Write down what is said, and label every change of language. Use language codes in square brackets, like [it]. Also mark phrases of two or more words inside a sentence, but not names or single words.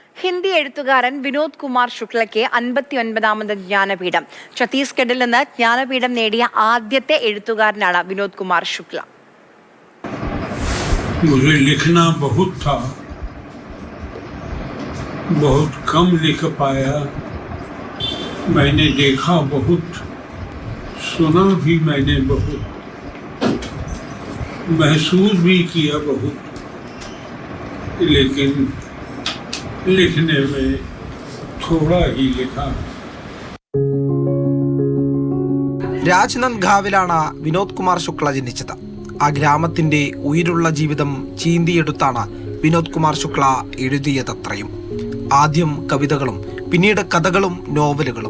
[ml] ഹിന്ദി എഴുത്തുകാരൻ വിനോദ് കുമാർ ശുക്ലയ്ക്ക് 59ാമത് ജ്ഞാനപീഠം. ഛത്തീസ്ഗഡിൽ നിന്ന് ജ്ഞാനപീഠം നേടിയ ആദ്യത്തെ എഴുത്തുകാരനാണ് വിനോദ് കുമാർ ശുക്ല. [hi] मुझे लिखना बहुत था, बहुत कम लिख पाया. मैंने देखा बहुत, सुना भी मैंने बहुत, महसूस भी किया बहुत, लेकिन लिखने में थोड़ा ही लिखा. [ml] രാജ്നന്ദ് ഗാവിലാണ് വിനോദ് കുമാർ ശുക്ല ജനിച്ചത്. ആ ഗ്രാമത്തിന്റെ ഉயிருള്ള ജീവിതം ചീന്തിയെടുത്താണ് വിനോദ് കുമാർ ശുക്ല എഴുതിയതത്രയും. ആദ്യം കവിതകളും പിന്നീട് കഥകളും നോവലുകളും.